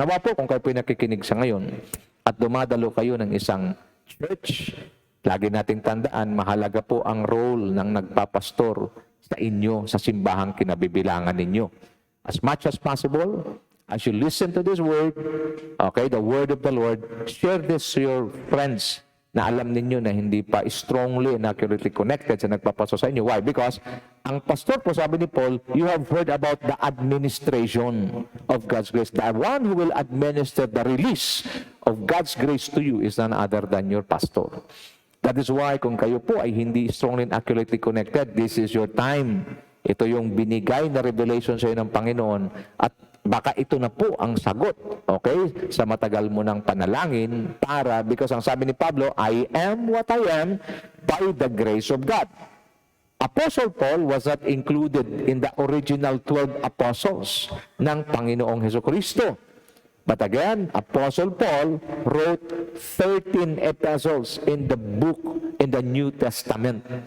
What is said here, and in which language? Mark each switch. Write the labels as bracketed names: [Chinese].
[Filipino] Nawa po kung kayo po nakikinig sa ngayon at dumadalo kayo ng isang church, lagi nating tandaan, mahalaga po ang role ng nagpapastor sa inyo, sa simbahang kinabibilangan ninyo. [English] As much as possible, as you listen to this word, the word of the Lord, share this to your friends [Filipino] na alam ninyo na hindi pa [English] strongly and accurately connected [Filipino] sa nagpapastor sa inyo. [English] Why? Because [Filipino] ang pastor po, sabi ni Paul, [English] you have heard about the administration of God's grace. The one who will administer the release of God's grace to you is none other than your pastor. That is why [Filipino] kung kayo po ay hindi [English] strongly and accurately connected, this is your time. [Filipino] Ito yung binigay na revelation sa iyo ng Panginoon at baka ito na po ang sagot, sa matagal mo ng panalangin because ang sabi ni Pablo, [English] I am what I am by the grace of God. Apostle Paul was not included in the original 12 apostles [Filipino] ng Panginoong Hesukristo. [English] But again, Apostle Paul wrote 13 epistles in the New Testament.